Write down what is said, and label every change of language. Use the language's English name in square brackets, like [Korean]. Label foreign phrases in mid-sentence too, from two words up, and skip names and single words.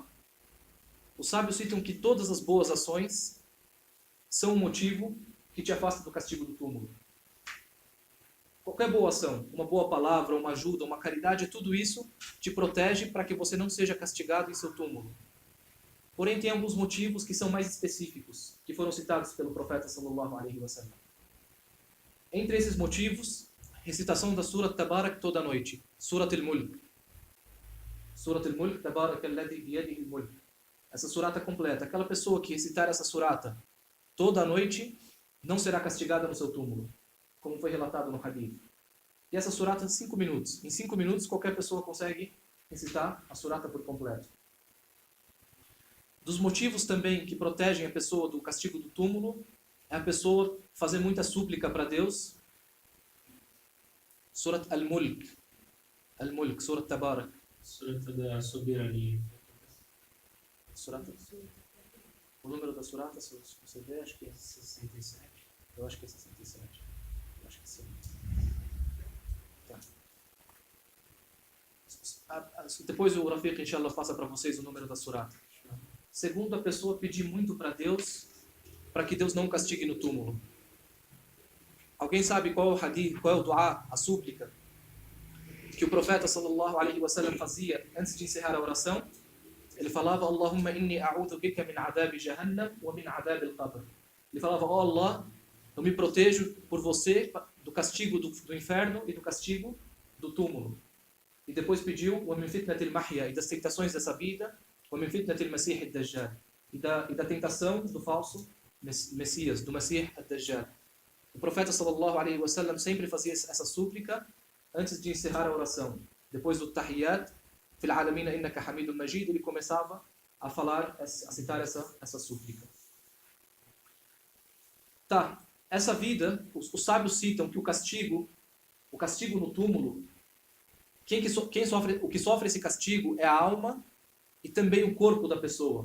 [Portuguese] Os sábios citam que todas as boas ações são um motivo que te afasta do castigo do túmulo. Qualquer boa ação, uma boa palavra, uma ajuda, uma caridade, tudo isso te protege para que você não seja castigado em seu túmulo. Porém, tem alguns motivos que são mais específicos, que foram citados pelo profeta [Arabic] صلى الله عليه وسلم. [Portuguese] Entre esses motivos, recitação da Surat Tabarak toda noite. Surat al-Mulk. Surat al-Mulk, [Arabic] تبارك الذي بيده الملك. [Portuguese] Essa surata completa. Aquela pessoa que recitar essa surata toda noite não será castigada no seu túmulo, como foi relatado no hadith. E essa surata em 5 minutos. Em 5 minutos qualquer pessoa consegue recitar a surata por completo. Dos motivos também que protegem a pessoa do castigo do túmulo é a pessoa fazer muita súplica para Deus. Surat al-Mulk. Al-Mulk, Surat Tabarak. Surata da soberania. Surata. O número da surata, se você ver, acho que é 67. Eu acho que é 67. Eu acho que sim. Tá. Depois o Rafiq, inshallah, passa para vocês o número da surata. Segundo, a pessoa pedir muito para Deus, para que Deus não o castigue no túmulo. Alguém sabe qual é o hadith, qual é o dua, a súplica, que o profeta [Arabic] صلى الله عليه وسلم [Portuguese] fazia antes de encerrar a oração? Ele falava, [Arabic] اللهم إني أعوذ بك من عذاب جهنم ومن عذاب القبر. [Portuguese] Ele falava, Allah, eu me protejo por você do castigo do inferno e do castigo do túmulo. E depois pediu, [Arabic] ومن فتنة المحيا, [Portuguese] e das tentações dessa vida, [Arabic] ومن فتنة المسيح الدجال, [Portuguese] e da tentação do falso Messias, do Masih ad-Dajjal. O profeta [Arabic] صلى الله عليه وسلم [Portuguese] sempre fazia essa súplica antes de encerrar a oração. Depois do [Arabic] التحيات، في العالمين إنك حميد مجيد, [Portuguese] ele começava a falar, a citar essa súplica. Tá, essa vida, os sábios citam que o castigo no túmulo, o que sofre esse castigo é a alma e também o corpo da pessoa.